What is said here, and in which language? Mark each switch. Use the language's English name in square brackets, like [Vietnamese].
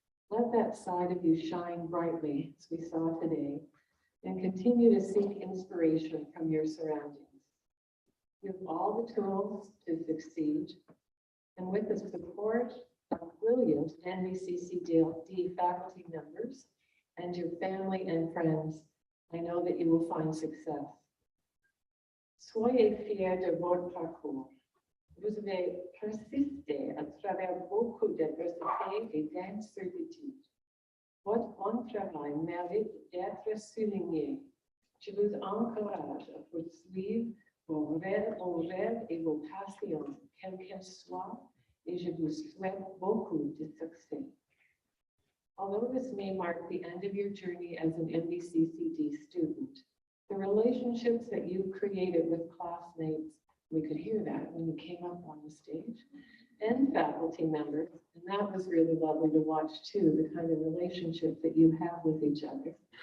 [English] Let that side of you shine brightly, as we saw today, and continue to seek inspiration from your surroundings. You have all the tools to succeed, and with the support of brilliant NBCCD faculty members and your family and friends, I know that you will find success. [French] Soyez fiers de votre parcours. Vous avez persisté à travers beaucoup d'adversités et d'incertitudes. Votre bon travail mérite d'être souligné. Je vous encourage à poursuivre vos rêves et vos passions, quelles qu'elles soient, et je vous souhaite beaucoup de succès. [English] Although this may mark the end of your journey as an NBCCD student, the relationships that you created with classmates, we could hear that when you came up on the stage, and faculty members, and that was really lovely to watch too, the kind of relationship that you have with each other.